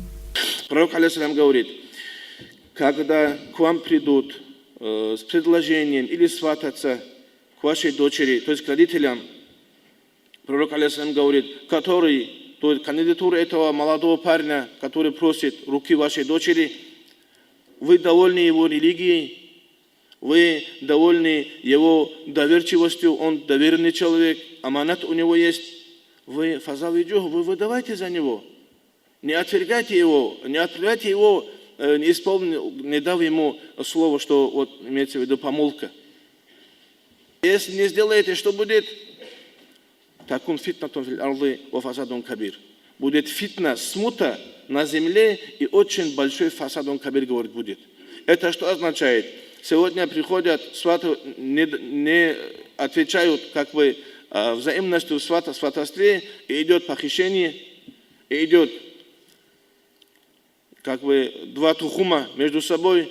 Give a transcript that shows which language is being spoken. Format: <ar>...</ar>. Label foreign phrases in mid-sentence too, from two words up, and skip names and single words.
<ru>Пророк алейхиссалям говорит, когда к вам придут с предложением или свататься к вашей дочери, то есть к родителям, пророк алейхиссалям говорит, который, то есть кандидатура этого молодого парня, который просит руки вашей дочери, вы довольны его религией, вы довольны его доверчивостью, он доверенный человек, аманат у него есть, вы фазавиджух, вы выдавайте за него. Не отвергайте его, не дав ему слово, что вот имеется в виду помолвка. Если не сделаете, что будет?</ru> <ar>تكن فتنة في الأرض وفساد كبير.</ar> <ru>Будет фитна, смута на земле и очень большой</ru> <ar>فساد كبير,</ar> <ru>говорит, будет. Это что означает? Сегодня приходят сваты, не отвечают как бы взаимностью в сватовстве, и идет похищение, и идет как бы два тухума между собой.</ru>